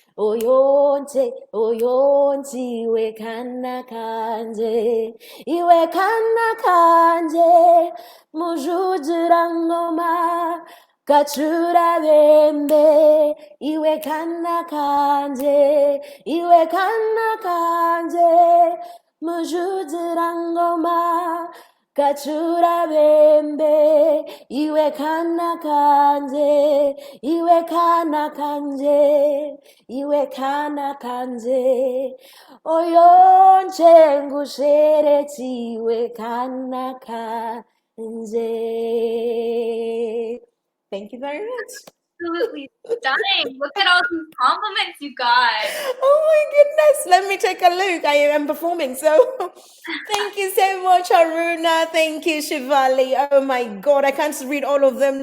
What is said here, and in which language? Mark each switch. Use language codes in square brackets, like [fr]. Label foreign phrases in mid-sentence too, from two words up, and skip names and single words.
[sn] Oyonchi wekana kanje. Iwekana kanje. Mujujira ngoma. Kachura bembe. Iwekana kanje. Iwekana kanje. mujuzirangoma kachura bembe iwe kana kanje iwe kana kanje iwe kana kanje oyonche ngushereti iwe kana kanje. [en] Thank you very much. Absolutely stunning. Look at all these compliments you got. Oh my goodness. Let me take a look. I am performing. So thank you so much, Aruna. Thank you, Shivali. Oh my God. I can't read all of them.